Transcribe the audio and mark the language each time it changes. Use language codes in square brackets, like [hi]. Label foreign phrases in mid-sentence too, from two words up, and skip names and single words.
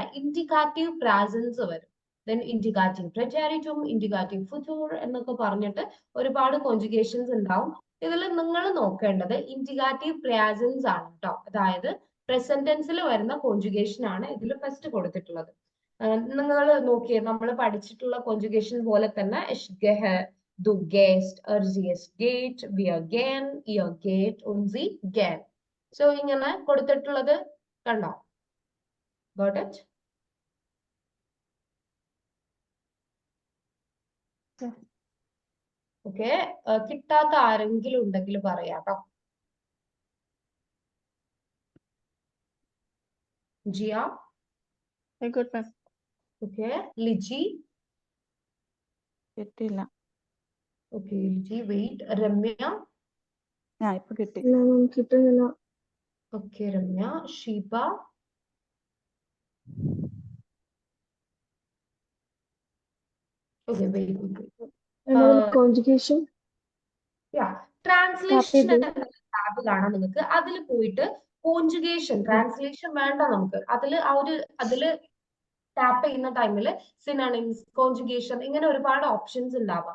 [de] Indikativ Präsens [ml] വരും ദെൻ [de] Indikativ Präteritum Indikativ Futur [ml] എന്നൊക്കെ പറഞ്ഞിട്ട് ഒരുപാട് കോൺജുഗേഷൻസ് ഉണ്ടാവും ഇതിൽ നിങ്ങൾ നോക്കേണ്ടത് [de] Indikativ Präsens [ml] ആണ് കേട്ടോ അതായത് [en] present tense [ml] വരുന്ന കോൺജുഗേഷൻ ആണ് ഇതിൽ ഫസ്റ്റ് കൊടുത്തിട്ടുള്ളത് നിങ്ങൾ നോക്കിയേ നമ്മൾ പഠിച്ചിട്ടുള്ള കോൺജുഗേഷൻ പോലെ തന്നെ [de] du gehst, sie es geht, wir gehen, ihr geht und sie gehen. [ml] So ഇങ്ങനെ കൊടുത്തിട്ടുള്ളത് കണ്ടോ [en] Got it? [ml] ഓക്കെ കിട്ടാത്ത ആരെങ്കിലും ഉണ്ടെങ്കിൽ പറയാട്ടോ ജിയ [en] I got ma'am. [ml] ഓക്കെ ലിജി കിട്ടില്ല [en] Okay, wait. Ramya. [ml] ആ ഇപ്പൊ കിട്ടി. കിട്ടുന്നില്ല. [en] Okay, Ramya. Shiba. Okay, wait. [ml] കോൺജുഗേഷൻ. [en] translation tab [ml] കാണാം നിങ്ങൾക്ക്. അതിൽ പോയിട്ട് കോൺജുഗേഷൻ, ട്രാൻസ്ലേഷൻ വേണ്ട നമുക്ക്. അതില് ടാപ്പ് ചെയ്യുന്ന ടൈമിൽ സിനോണിംസ്, കോൺജുഗേഷൻ, ഇങ്ങനെ ഒരുപാട് ഓപ്ഷൻസ് ഉണ്ടാവാം.